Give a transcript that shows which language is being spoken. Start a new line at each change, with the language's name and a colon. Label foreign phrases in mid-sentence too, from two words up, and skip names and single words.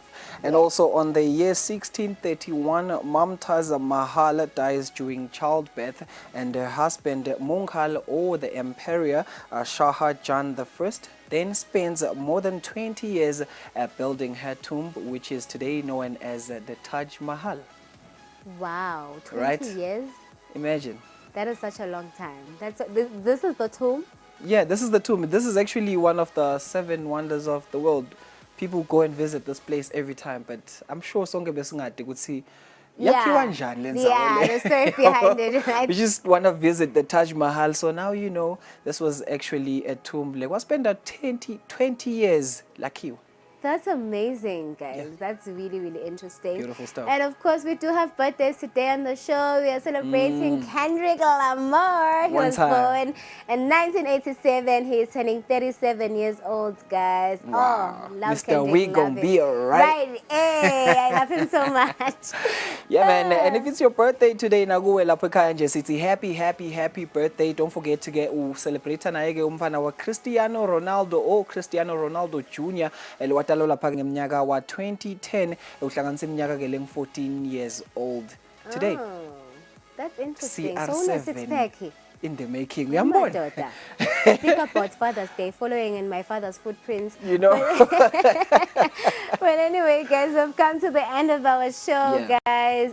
English: And also on the year 1631, Mumtaz Mahal dies during childbirth, and her husband Mughal, or the Emperor Shah Jahan I, then spends more than 20 years building her tomb, which is today known as the Taj Mahal. Wow, 20 Right? years? Imagine. That is such a long time. This is the tomb? Yeah, this is the tomb. This is actually one of the 7 wonders of the world. People go and visit this place every time, but I'm sure
Swati: sonke besingade ukuthi yakhiwa njani le ndzawo le.
English: The story behind it, right? We just want to visit the Taj Mahal, so now you know this was actually a tomb. Like, we spent 20 years lakhiwa. That's amazing, guys. That's really, really interesting. Beautiful stuff. And of course, we do have birthdays today on the show. We are celebrating Kendrick Lamar. He was born in 1987. He is turning 37 years old, guys. Wow. Oh, love Mr. Kendrick. We gonna be alright. Right. Hey, I love him so much. Yeah, man. And if it's your birthday today,
Swati: naguwe lapho ekhaya nje sithi
English: happy birthday. Don't forget to get celebrate
Swati: naye ke umfana wa
English: Cristiano Ronaldo or Cristiano Ronaldo Jr.
Swati: Watalwa lapha ngeminyaka wa 2010 uhlanganisa iminyaka ke 14
English: years old today. Oh, that's interesting. CR7 so una six pack here. In the making. Uyambona? Speak about Father's Day, following in my father's footprints. You know. But anyway, guys, we've come to the end of our show, guys.